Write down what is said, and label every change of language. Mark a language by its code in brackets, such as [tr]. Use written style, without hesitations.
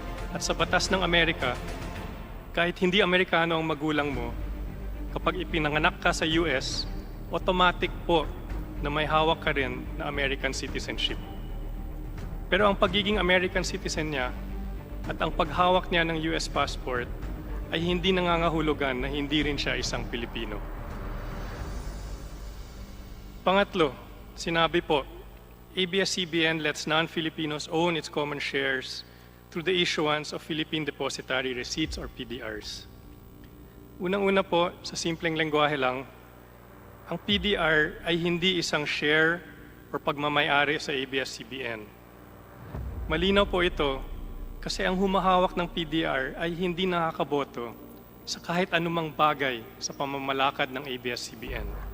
[tl] At sa batas ng Amerika, kahit hindi Amerikano ang magulang mo, kapag ipinanganak ka sa US, automatic po na may hawak ka rin na American citizenship. Pero ang pagiging American citizen niya at ang paghawak niya ng US passport ay hindi nangangahulugan na hindi rin siya isang Pilipino. Pangatlo, sinabi po, [en] ABS-CBN lets non-Filipinos own its common shares through the issuance of Philippine Depositary Receipts or PDRs. [tl] Unang-una po, sa simpleng lengguwahe lang, ang PDR ay hindi isang share o pagmamayari sa ABS-CBN. Malinaw po ito kasi ang humahawak ng PDR ay hindi nakakaboto sa kahit anumang bagay sa pamamalakad ng ABS-CBN.